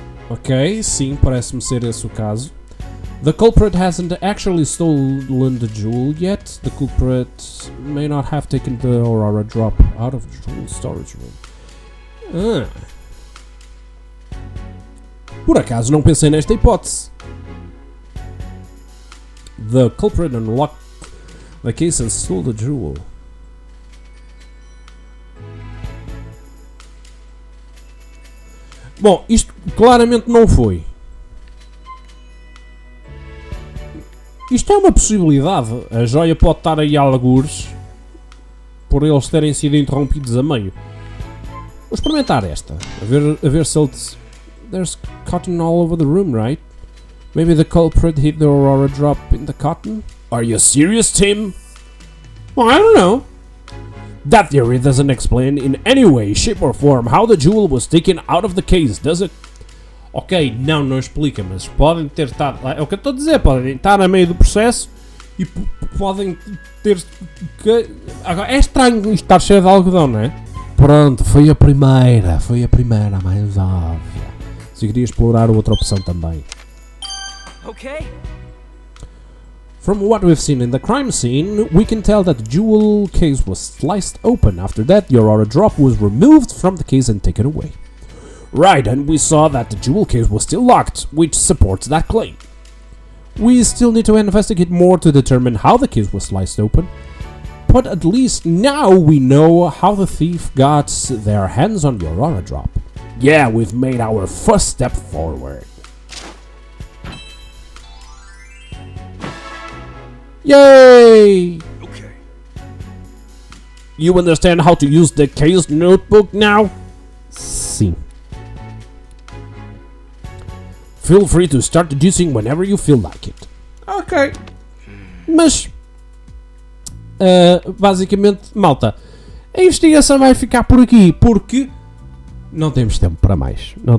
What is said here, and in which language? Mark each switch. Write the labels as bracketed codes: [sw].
[pt] Ok, sim, parece-me ser esse o caso. [en] The culprit hasn't actually stolen the jewel yet. The culprit may not have taken the Aurora drop out of the jewel storage room. [pt] Por acaso não pensei nesta hipótese. [en] The culprit unlocked the case and stole the jewel. [pt] Bom, isto claramente não foi. Isto é uma possibilidade. A joia pode estar aí a algures por eles terem sido interrompidos a meio. Vou experimentar esta. A ver se ele... [en] There's cotton all over the room, right? Maybe the culprit hid the Aurora drop in the cotton? Are you serious, Tim? Well, I don't know. That theory doesn't explain in any way, shape or form how the jewel was taken out of the case, does it? [pt] Ok, não explica, mas podem ter estado... É o que eu estou a dizer, podem estar a meio do processo e podem ter... Agora, é estranho isto estar cheio de algodão, não é? Pronto, foi a primeira mais óbvia. Se queria explorar outra opção também. [en] Okay. From what we've seen in the crime scene, we can tell that the jewel case was sliced open. After that, the Aurora drop was removed from the case and taken away. Right, and we saw that the jewel case was still locked, which supports that claim. We still need to investigate more to determine how the case was sliced open, but at least now we know how the thief got their hands on the Aurora drop. Yeah, we've made our first step forward. Yay! Okay. You understand how to use the case notebook now? [pt] Sim. [en] Feel free to start deducing whenever you feel like it. Ok. [pt] Mas, basicamente, malta, a investigação vai ficar por aqui, porque não temos tempo para mais.